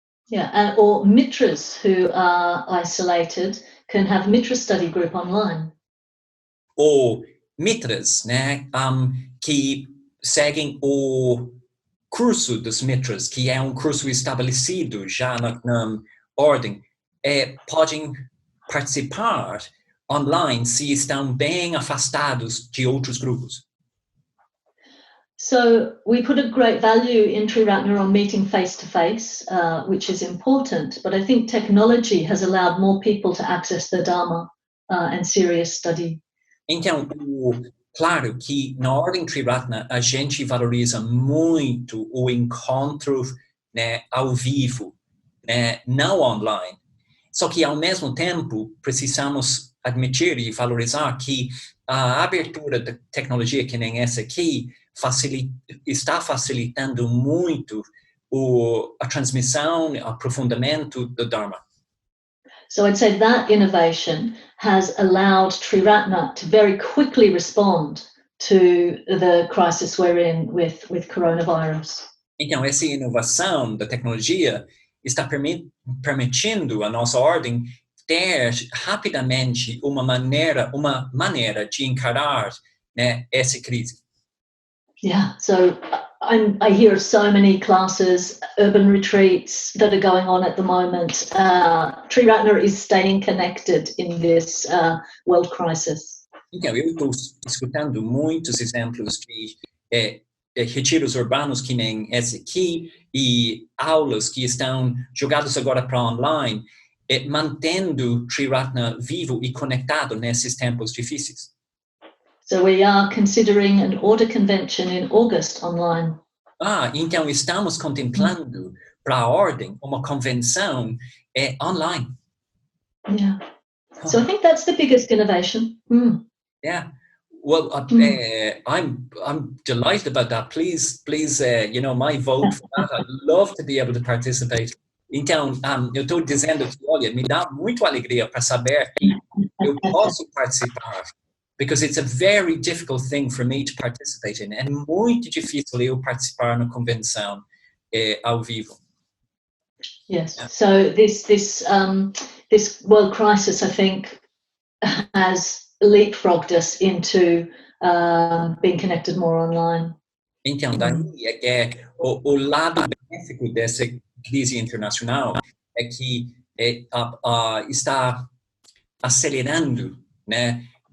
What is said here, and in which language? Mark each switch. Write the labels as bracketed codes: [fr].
[en] Yeah, or mitras who are isolated can have mitra study group online. [pt] Ou mitras, né, que seguem o curso dos mitras, que é curso estabelecido já na ordem, podem participar online se estão bem afastados de outros grupos. [en] So we put a great value in Triratna on meeting face-to-face, which is important, but I think technology has allowed more people to access the Dharma and serious study. [pt] Então, claro que na ordem Triratna a gente valoriza muito o encontro, né, ao vivo, né, não online. Só que, ao mesmo tempo, precisamos admitir e valorizar que a abertura da tecnologia, que nem essa aqui, está facilitando muito a transmissão, o aprofundamento do Dharma. [en] So I'd say that innovation has allowed Triratna to very quickly respond to the crisis we're in with coronavirus. [pt] Então, essa inovação da tecnologia está permitindo a nossa ordem ter rapidamente uma maneira de encarar, né, essa crise. [en] Yeah, so I hear of so many classes, urban retreats that are going on at the moment. Triratna is staying connected in this world crisis. [pt] Então, eu estou escutando muitos exemplos de retiros urbanos que nem esse aqui e aulas que estão jogadas agora para online, mantendo Triratna vivo e conectado nesses tempos difíceis. [en] So we are considering an order convention in August online. [pt] Então estamos contemplando para a ordem uma convenção online. [en] Yeah. So I think that's the biggest innovation. Yeah. Well, I'm delighted about that. Please, my vote for that. I'd love to be able to participate. [pt] Então, eu estou dizendo que, olha, me dá muito alegria para saber que eu posso participar. [en] Because it's a very difficult thing for me to participate in. [pt] É muito difícil eu participar na convenção ao vivo. [en] Yes. Yeah. So this world crisis, I think, has leapfrogged us into being connected more online. [pt] Então, daí o lado benéfico dessa crise internacional é que está acelerando, né?